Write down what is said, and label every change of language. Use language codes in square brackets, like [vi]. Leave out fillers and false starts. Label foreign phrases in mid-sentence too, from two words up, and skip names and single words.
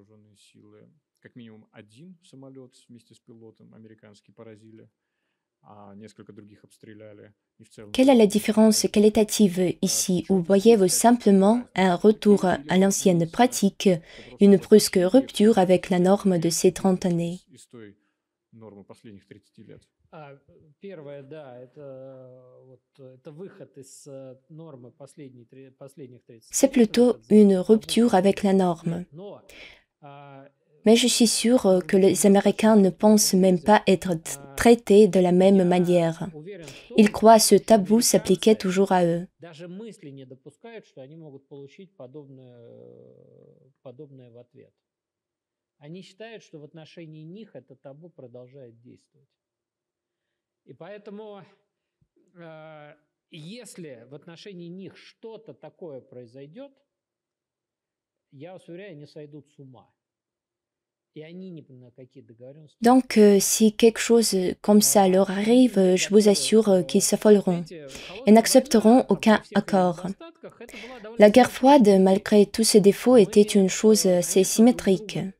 [fr] Quelle est la différence qualitative ici, où voyez-vous simplement un retour à l'ancienne pratique, une brusque rupture avec la norme de ces 30 années? [ru] Первое, да, это выход из нормы последних 30 [fr] C'est plutôt une rupture avec la norme. Mais je suis sûre que les Américains ne pensent même pas être traités de la même manière. Ils croient ce tabou s'appliquait toujours à eux. [ru] Даже мысли не допускают, что они могут получить подобное в ответ. Они считают, что в отношении них это табу продолжает действовать. И поэтому, если в отношении них что-то такое произойдет, я вас уверяю, они сойдут с ума. [fr] Donc, si quelque chose comme ça leur arrive, je vous assure qu'ils s'affoleront et n'accepteront aucun accord. La guerre froide, malgré tous ses défauts, était une chose assez symétrique.